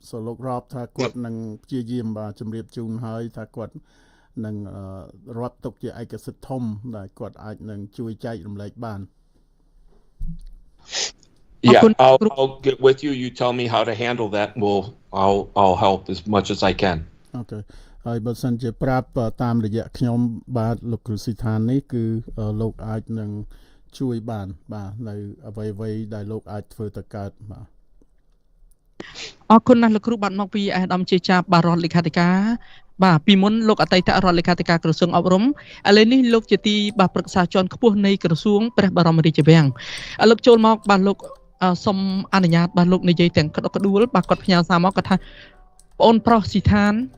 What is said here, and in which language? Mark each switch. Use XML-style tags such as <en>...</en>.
<km>So លោក Rob ថាគាត់នឹងព្យាយាមបាទជម្រាបជូនហើយថាគាត់នឹងរាប់ទុកជាឯកសិទ្ធិធំដែលគាត់អាចនឹងជួយចែករំលែកបាន</km> <en>Yeah, I'll get with you. You tell me how to handle that and I'll help as much as I can. Okay.</en> <km>ហើយបើសិនជាប្រាប់តាមរយៈខ្ញុំបាទលោកគ្រូស៊ីឋាននេះគឺលោកអាចនឹងជួយបានបាទនៅអ្វីៗដែលលោកអាចធ្វើទៅកើតបាទ អរគុណណាស់លោកគ្រូបានមកពីអាដាមជាចាប់បាទរដ្ឋលេខាធិការបាទពីមុនលោកអតីតរដ្ឋលេខាធិការក្រសួងអប់រំឥឡូវនេះលោកជាទីបាទប្រឹក្សាជាន់ខ្ពស់នៃក្រសួងព្រះបរមរាជវាំងលោកចូលមកបាទលោកសូមអនុញ្ញាតបាទលោកនិយាយទាំងក្តុកក្តួលបាទគាត់ផ្ញើសារមកគាត់ថាបងអូនប្រុសស៊ីឋាន</km>